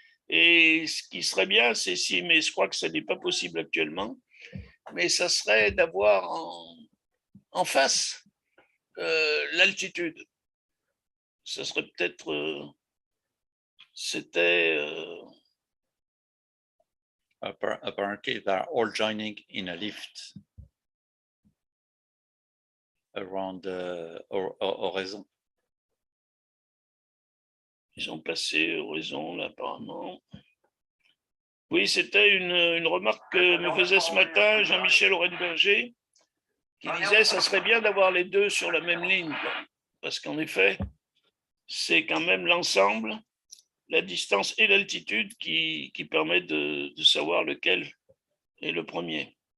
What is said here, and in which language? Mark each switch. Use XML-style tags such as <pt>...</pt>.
<fr>Et ce qui serait bien, c'est si, mais je crois que ce n'est pas possible actuellement, mais ça serait d'avoir en face l'altitude. Ça serait peut-être, c'était...</fr> <en>Apparently, they're all joining in a lift around Horizon.</en> <fr>Ils sont passés Horizon, là, apparemment. Oui, c'était une remarque que me faisait ce matin Jean-Michel Orenberger, qui disait ça serait bien d'avoir les deux sur la même ligne, parce qu'en effet, c'est quand même l'ensemble, la distance et l'altitude qui permet de savoir lequel est le premier.</fr>